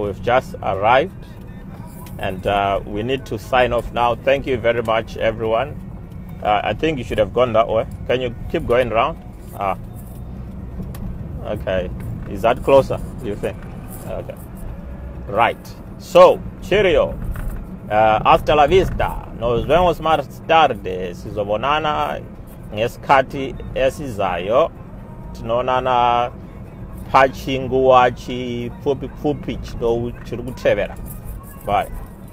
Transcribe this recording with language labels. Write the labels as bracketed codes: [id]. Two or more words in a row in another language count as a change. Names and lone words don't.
[en] We've just arrived, and we need to sign off now. Thank you very much, everyone. I think you should have gone that way. Can you keep going around? Okay. Is that closer, do you think? Okay. Right. So, cheerio. [es] Hasta la vista. Nos vemos más tarde. [zu] Sizobonana ngesikhathi esizayo. [sn] Tinonana pachinguwa chifuphi chiri kuthevera. [en] Bye.